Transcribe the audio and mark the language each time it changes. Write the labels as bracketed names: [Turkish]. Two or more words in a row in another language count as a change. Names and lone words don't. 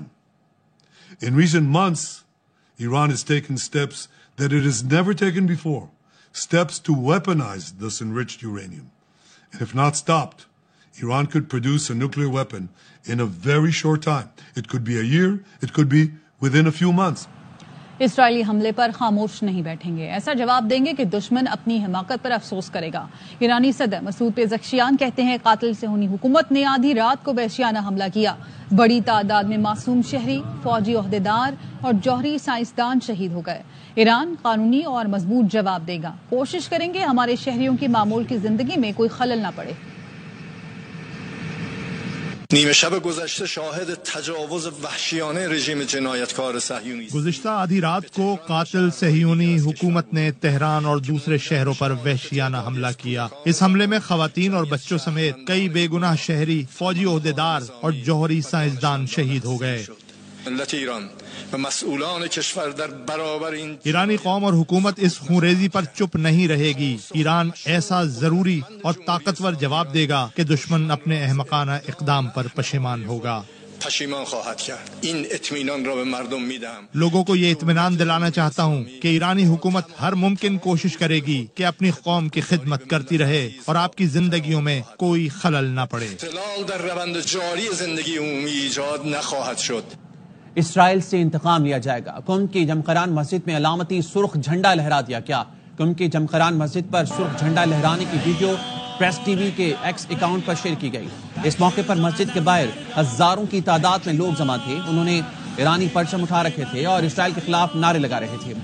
[English] In recent months, Iran has taken steps that it has never taken before. Steps to weaponize this enriched uranium. And if not stopped, Iran could produce a nuclear weapon in a very short time. It could be a year, it could be within a few months. [Urdu] اسرائیلی حملے پر خاموش نہیں بیٹھیں گے، ایسا جواب دیں گے کہ دشمن اپنی حماقت پر افسوس کرے گا۔ ایرانی صدر مسعود پزشکیان کہتے ہیں قاتل صہیونی حکومت نے آدھی رات کو وحشیانہ حملہ کیا، بڑی تعداد میں معصوم شہری، فوجی عہدیدار اور جوہری سائنسدان شہید ہو گئے۔ ایران قانونی اور مضبوط جواب دے گا، کوشش کریں گے ہمارے شہریوں کی معمول کی زندگی میں کوئی خلل نہ پڑے۔ [Persian] نیمه شب گذشته شاهد تجاوز وحشیانه رژیم جنایتکار صهیونی. [Urdu] گزشتہ آدھی رات کو قاتل صہیونی حکومت نے تہران اور دوسرے شہروں پر وحشیانہ حملہ کیا۔ اس حملے میں خواتین اور بچوں سمیت کئی بے گناہ شہری، فوجی عہدیدار اور جوہری سائنسدان شہید ہو گئے۔ [Persian] ملت ایران و مسئولان کشور در برابر این [Urdu] ایرانی قوم اور حکومت اس خونریزی پر چپ نہیں رہے گی۔ ایران ایسا ضروری اور طاقتور جواب دے گا کہ دشمن اپنے احمقانہ اقدام پر پشیمان ہوگا۔ [Persian] پشیمان خواهد کرد. این اطمینان را به مردم میدهم. [Urdu] لوگوں کو یہ اطمینان دلانا چاہتا ہوں کہ ایرانی حکومت ہر ممکن کوشش کرے گی کہ اپنی قوم کی خدمت کرتی رہے اور آپ کی زندگیوں میں کوئی خلل نہ پڑے۔ [Persian] اختلال در روند جاری زندگی عمومی ایجاد نخواهد شد. [Urdu] اسرائیل سے انتقام لیا جائے گا، قم کی جمقران مسجد میں علامتی سرخ جھنڈا لہرا دیا کیا؟ قم کی جمقران مسجد پر سرخ جھنڈا لہرانے کی ویڈیو پریس ٹی وی کے ایکس اکاؤنٹ پر شیئر کی گئی۔ اس موقع پر مسجد کے باہر ہزاروں کی تعداد میں لوگ جمع تھے، انہوں نے ایرانی پرچم اٹھا رکھے تھے اور اسرائیل کے خلاف نعرے لگا رہے تھے۔